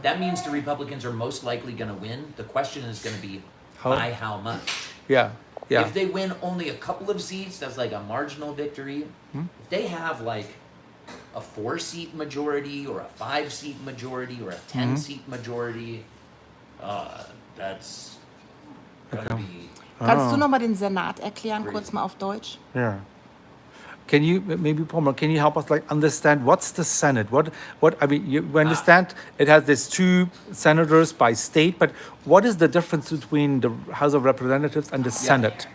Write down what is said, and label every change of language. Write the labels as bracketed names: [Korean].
[English] That means the Republicans are most likely going to win. The question is going to be by how much. Yeah. Yeah. If they win only a couple of seats, that's like a marginal victory. If they have like a 4-seat majority or a 5-seat majority or a 10-seat majority, that's gonna be. [German] Kannst du nochmal den Senat erklären, kurz mal auf Deutsch? [English] Yeah. Can you maybe Palmer? Can you help us like understand what's the Senate? What I mean, you understand it has these 2 senators by state, but what is the difference between the House of Representatives and the Senate?